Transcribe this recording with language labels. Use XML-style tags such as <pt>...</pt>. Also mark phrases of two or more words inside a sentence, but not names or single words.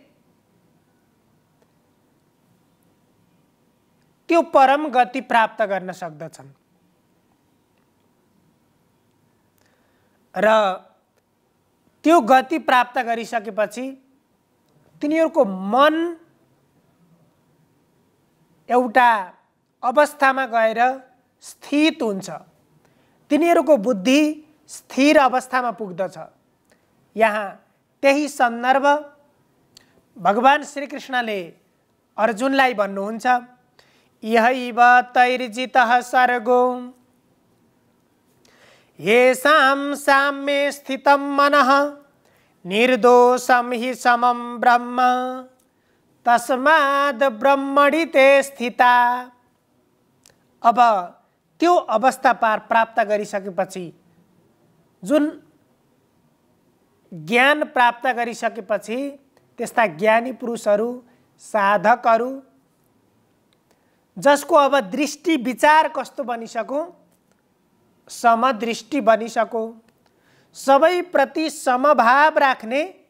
<ne>त्यो परम गति प्राप्त गर्न सक्दछन् र त्यो गति प्राप्त गरिसकेपछि तिनीहरूको मन एउटा अवस्थामा गएर स्थित हुन्छ। तिनीहरूको बुद्धि स्थिर अवस्थामा पुग्दछ। यहाँ त्यही सन्दर्भ भगवान श्री कृष्णले अर्जुनलाई भन्नुहुन्छ,</ne> <sa>इहैव तैर्जितः सर्गो येषां साम्ये स्थितं मनः निर्दोषं हि समं ब्रह्म तस्माद् ब्रह्मणि ते स्थिता।</sa> <ne>अब त्यो अवस्था प्राप्त गरिसकेपछि, जुन ज्ञान प्राप्त गरिसकेपछि त्यस्ता ज्ञानी पुरुषहरू, साधकहरू जसको अब दृष्टि विचार कस्तो बनिसक्यो, समदृष्टि बनिसक्यो, सबै प्रति समभाव राख्ने,</ne>